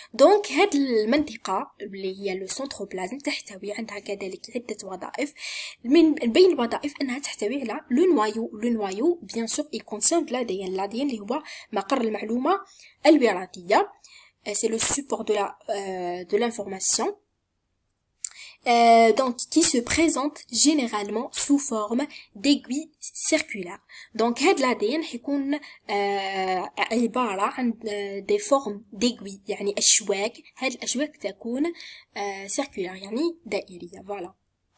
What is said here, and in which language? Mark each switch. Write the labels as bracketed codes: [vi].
[ar] Donc هاد المنطقة اللي هي le centroplasme تحتوي عندها كذلك عدة وظائف. من بين الوظائف أنها تحتوي على [fr] le noyau bien sûr il contient de l'ADN. [ar] l'ADN اللي هو مقر المعلومة الوراثية. [fr] C'est le support de l'information. Donc qui se présente généralement sous forme d'aiguilles circulaires. [ar] Donc هاد l'ADN حيكون عبارة عن [fr] des formes d'aiguilles [ar] يعني أشواك. هاد الأشواك تكون [fr] circulaire [ar] يعني دائرية. voilà.